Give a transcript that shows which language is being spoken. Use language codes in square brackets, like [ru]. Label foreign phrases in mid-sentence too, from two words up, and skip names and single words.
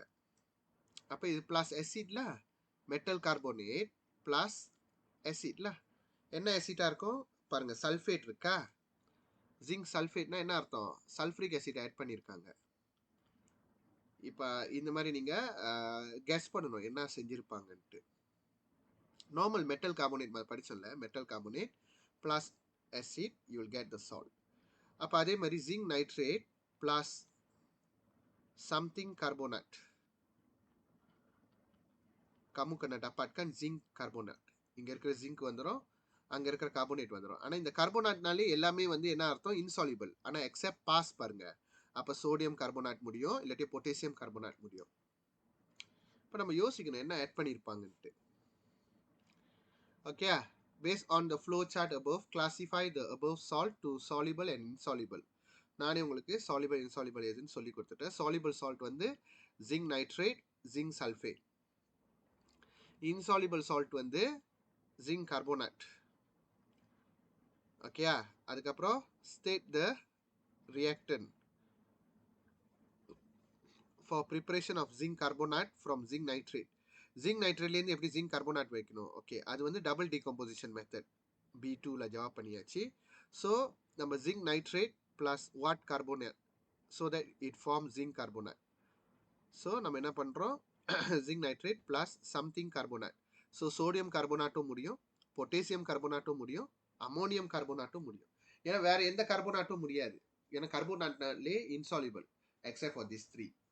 [ta] அப்போ இது பிளஸ் ஆசிட்ல, மெட்டல் கார்போனேட் பிளஸ் ஆசிட்ல என்ன ஆசிட்டா இருக்கும் பாருங்க, சல்ஃபேட் இருக்கா, ஜிங்க் சல்ஃபேட்னா என்ன அர்த்தம், [en] sulfuric acid add [ta] பண்ணியிருக்காங்க. இப்போ இந்த மாதிரி நீங்க கெஸ் பண்ணணும் என்ன செஞ்சிருப்பாங்கன்ட்டு. [en] normal metal carbonate [ta] படிச்சல, [en] metal carbonate plus acid you will get the salt. [ta] அப்போ அதே மாதிரி [en] zinc nitrate plus something carbonate, [ms] kamu kena dapatkan [en] zinc carbonate. [ta] இங்க இருக்கிற ஜிங்க் வந்துடும், அங்க இருக்கிற கார்போனேட் வந்துடும். ஆனா இந்த கார்போனேட்னாலே எல்லாமே வந்து என்ன அர்த்தம், இன்சால்யூபிள். ஆனா எக்ஸப்ட் பாஸ் பாருங்க, அப்போ [en] sodium carbonate [ta] முடியும், இல்லாட்டி [en] potassium carbonate [ta] முடியும். இப்போ நம்ம யோசிக்கணும் என்ன ஆட் பண்ணியிருப்பாங்கன்ட்டு. ஓகே, [en] based on the flow chart above, classify the above salt to soluble and insoluble. [ta] நானே உங்களுக்கு [en] soluble insoluble [ta] எதுன்னு சொல்லி கொடுத்துட்டேன். [en] soluble salt [ta] வந்து [en] zinc nitrate, zinc sulfate. insoluble salt [ta] வந்து [en] zinc carbonate. [ta] ஓகேயா, அதுக்கப்புறம் [en] state the reactant for preparation of zinc carbonate from zinc nitrate. zinc nitrate [ta] லேருந்து எப்படி [en] zinc carbonate [ta] வைக்கணும். ஓகே, அது வந்து [en] double decomposition method [ta] B2ல ஜவாப் பண்ணியாச்சு. [en] ஸோ நம்ம zinc nitrate plus what carbonate so that it forms zinc carbonate. [ta] ஸோ நம்ம என்ன பண்ணுறோம், [en] zinc nitrate plus something carbonate. [ta] ஸோ சோடியம் கார்போனாட்டும் முடியும், பொட்டாசியம் கார்போனாட்டும் முடியும், அமோனியம் கார்போனாட்டும் முடியும். ஏன்னா வேற எந்த கார்போனாட்டும் முடியாது, ஏன்னா கார்போனாட்லே இன்சாலிபிள் [en] except for these three.